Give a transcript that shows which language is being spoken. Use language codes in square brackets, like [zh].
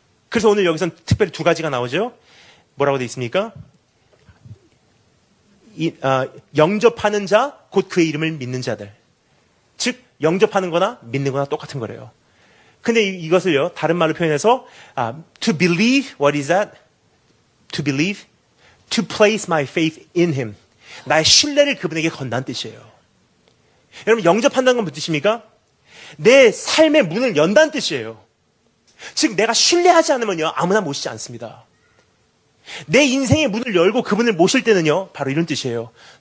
[ko] 그래서 오늘 여기서는 특별히 두 가지가 나오죠. 뭐라고 되어 있습니까? 영접하는 자, 곧 그의 이름을 믿는 자들. 즉, 영접하는 거나 믿는 거나 똑같은 거래요. 근데 이것을요, 다른 말로 표현해서 [en] to believe, what is that? To believe, to place my faith in him. [ko] 나의 신뢰를 그분에게 건다는 뜻이에요. 여러분, 영접한다는 건 무슨 뜻입니까? 내 삶의 문을 연다는 뜻이에요. 즉, 내가 신뢰하지 않으면요, 아무나 모시지 않습니다. 내 인생의 문을 열고 그분을 모실 때는요, 바로 이런 뜻이에요.